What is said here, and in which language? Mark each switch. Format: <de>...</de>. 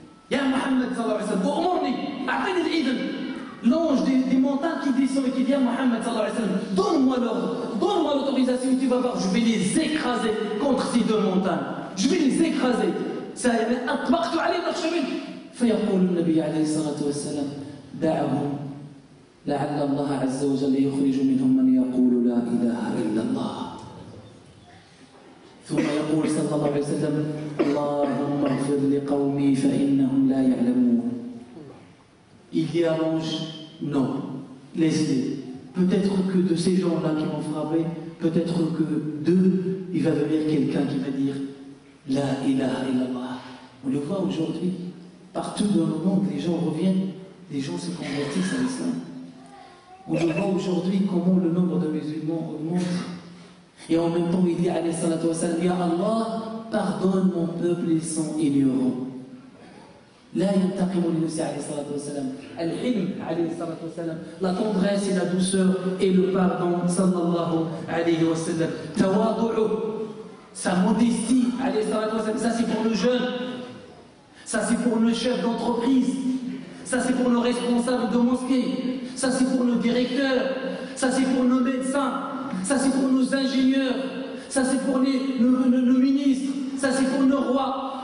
<ar>يا محمد صلى الله عليه وسلم, أمرني, أعطني الإذن.</ar> <fr>L'ange des montagnes qui descend et qui dit à Muhammad sallallahu alayhi wa sallam, donne-moi l'ordre, donne-moi l'autorisation, tu vas voir, je vais les écraser contre ces deux montagnes. Je vais les écraser.</fr> <ar>أطبقت عليهم الأخشبين. فيقول النبي عليه الصلاة والسلام, دعهم لعل الله عز وجل يخرج منهم من يقول لا إله إلا الله. ثم يقول صلى الله عليه وسلم, اللهم اغفر لقومي فإنهم لا يعلمون.</ar> <fr>Il dit à l'ange, non, laisse-les. Peut-être que de ces gens-là qui m'ont frappé, peut-être que d'eux, il va venir quelqu'un qui va dire La ilaha illallah. On le voit aujourd'hui, partout dans le monde, les gens reviennent, les gens se convertissent à l'islam. On le voit aujourd'hui comment le nombre de musulmans augmente. Et en même temps, il dit alayhi salatu wa sallam, Ya Allah, pardonne mon peuple, ils sont ignorants.</fr> <ar>لا ينتقم لنفسه عليه الصلاة والسلام. الحلم عليه الصلاة والسلام.</ar> <fr>La tendresse et la douceur et le pardon sallallahu alayhi wa sallam.</fr> <ar>تواضعه,</ar> <fr>sa modestie</fr> <ar>عليه الصلاة والسلام.</ar> <fr>Ça c'est pour nos jeunes, ça c'est pour nos chefs d'entreprise, ça c'est pour nos responsables de mosquées, ça c'est pour nos directeurs, ça c'est pour nos médecins, ça c'est pour nos ingénieurs, ça c'est pour nos ministres, ça c'est pour nos rois.</fr>